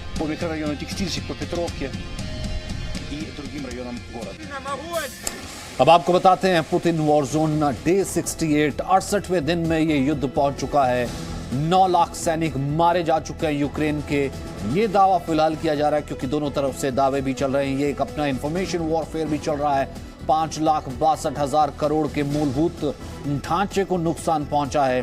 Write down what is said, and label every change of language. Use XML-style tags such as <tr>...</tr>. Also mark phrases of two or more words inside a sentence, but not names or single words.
<ru>микрорайону Текстильщик по Петровке и другим районам города.</ru> <hi>अब आपको बताते हैं पुतिन</hi> <en>war zone day</en> <hi>68 68वें दिन में ये युद्ध पहुंच चुका है। 9 लाख सैनिक मारे जा चुके हैं यूक्रेन के। ये दावा फिलहाल किया जा रहा है क्योंकि दोनों तरफ से दावे भी चल रहे हैं। ये एक अपना</hi> <en>information warfare</en> <hi>भी चल रहा है। 5,62,000 करोड़ के मूलभूत ढांचे को नुकसान पहुंचा है।</hi>